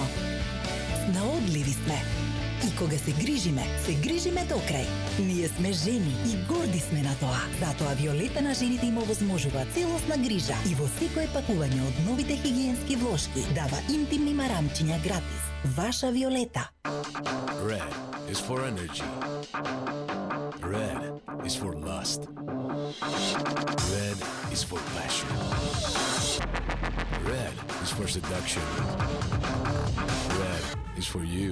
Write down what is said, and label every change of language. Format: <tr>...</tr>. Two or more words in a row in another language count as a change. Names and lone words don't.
<mk>Наодливи сме. И кога се грижиме до крај. Ние сме жени и горди сме на тоа. Затоа Виолета на жените им овозможува целосна грижа и во секое пакување од новите хигиенски влошки дава интимни марамчиња гратис. Ваша Виолета.</mk> <en>Red is for energy. Red is for lust. Red is for passion. Red is for seduction. Red is for you.</en>